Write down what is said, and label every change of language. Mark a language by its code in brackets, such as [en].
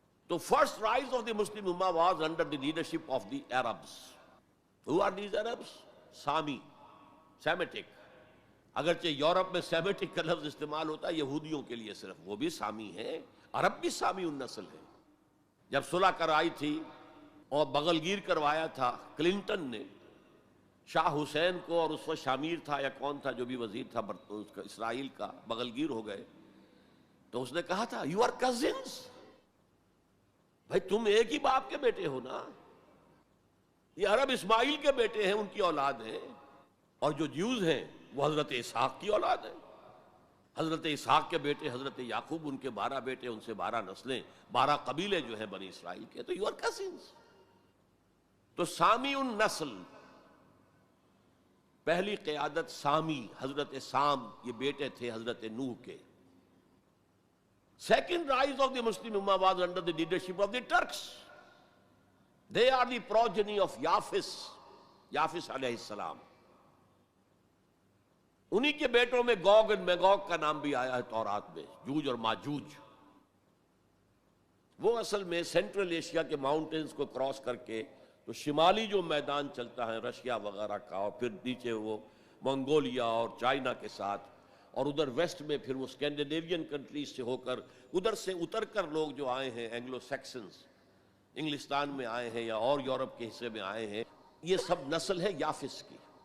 [en] So first rise of the Muslim Ummah was under the leadership of the Arabs. Who are these Arabs? Sami, Semitic. [ur] اگرچہ Europe میں Semitic کا لفظ استعمال ہوتا ہے یہودیوں کے لیے صرف، وہ بھی سامی ہیں، عرب بھی سامی النسل ہے. جب صلح کرائی تھی اور بغل گیر کروایا تھا کلنٹن نے شاہ حسین کو، اور اس وقت شامیر تھا یا کون تھا جو بھی وزیر تھا اسرائیل کا، بغل گیر ہو گئے، تو اس نے کہا تھا [en] you are cousins, [ur] بھائی تم ایک ہی باپ کے بیٹے ہو نا. یہ عرب اسماعیل کے بیٹے ہیں، ان کی اولاد ہیں، اور جو جیوز ہیں وہ حضرت اسحاق کی اولاد ہے. حضرت اسحاق کے بیٹے حضرت یعقوب، ان کے 12 بیٹے، ان سے 12 نسلیں، 12 قبیلے جو ہیں بنی اسرائیل کے. تو [en] You are cousins. [ur] تو سامی النسل، پہلی قیادت سامی، حضرت سام، یہ بیٹے تھے حضرت نوح کے. [en] Second rise of the Muslim امہ was under the leadership of the Turks. They are the progeny of یافس علیہ السلام. [ur] انہی کے بیٹوں میں گوگ اور میگوگ کا نام بھی آیا ہے تورات میں، جوج اور ماجوج. وہ اصل میں سینٹرل ایشیا کے ماؤنٹینز کو کراس کر کے تو شمالی جو میدان چلتا ہے رشیا وغیرہ کا، اور پھر نیچے وہ منگولیا اور چائنا کے ساتھ، اور ادھر ویسٹ میں پھر وہ اسکینڈینیوین کنٹریز سے ہو کر ادھر سے اتر کر لوگ جو آئے ہیں اینگلو سیکسنز، انگلستان میں آئے ہیں یا اور یورپ کے حصے میں آئے ہیں، یہ سب نسل ہے یافس کی.